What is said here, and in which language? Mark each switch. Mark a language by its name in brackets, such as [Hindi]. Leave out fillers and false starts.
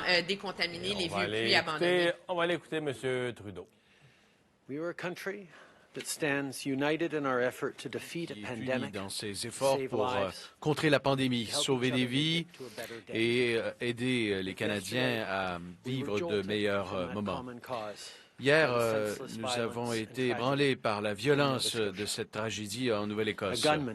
[French] décontaminer les vieux puits abandonnés. On va aller écouter M. Trudeau. [English] We are a country that stands united in our effort to defeat a pandemic, [French] dans ses efforts pour contrer la pandémie, sauver des vies et aider les Canadiens à vivre de meilleurs moments. Hier, nous avons été ébranlés par la violence de cette tragédie en Nouvelle-Écosse.